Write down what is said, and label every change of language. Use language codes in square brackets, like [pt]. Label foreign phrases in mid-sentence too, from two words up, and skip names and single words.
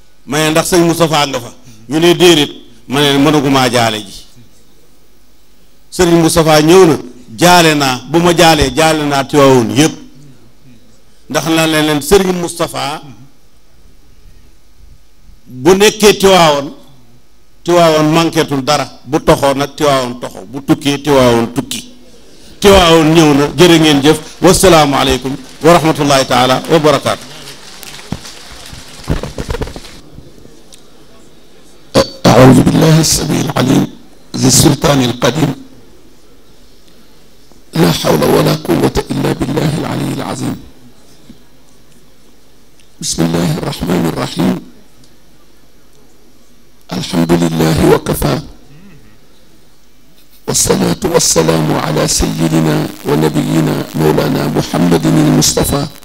[wo] ma ne ndax sëñ Moustapha nga fa ñu ne déedéet ma ne mënagumaa jaale ji sëriñ Moustapha ñëw na jaale naa bu ma jaalee jaale naa Tiwaawoon yépp ndax na leen sëriñ Moustapha bu nekkee Tiwaawoon manquetul dara bu toxoo nag Tiwaawoon toxo bu tukkee Tiwaawoon tukki Tiwaawoon ñëw na jërë ngeen jëf [ar] والسلام عليكم ورحمة الله تعالى وبركاته. أعوذ بالله السميع العليم ذي السلطان القديم لا حول ولا قوة إلا بالله العلي العظيم بسم الله الرحمن الرحيم الحمد لله وكفى والصلاة والسلام على سيدنا ونبينا مولانا محمد المصطفى